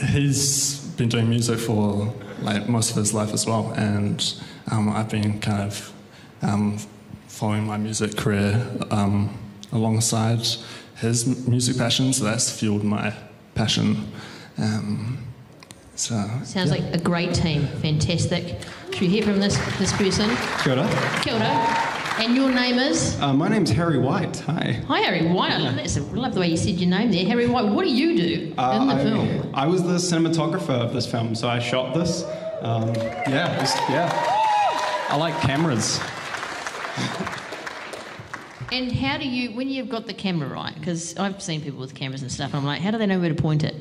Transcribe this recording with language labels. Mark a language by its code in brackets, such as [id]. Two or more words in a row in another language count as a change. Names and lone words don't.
[en] He's been doing music for like most of his life as well, and I've been kind of following my music career alongside his music passion, so that's fueled my passion. Sounds like a great team. Fantastic. Should we hear from this person? [mi] Kia ora. Kia ora. [en] And your name is? My name's Harry White. Hi. Hi, Harry White. I love the way you said your name there. Harry White, what do you do in the film? I was the cinematographer of this film, so I shot this. I like cameras. And how do you, when you've got the camera right, because I've seen people with cameras and stuff, and I'm like, how do they know where to point it?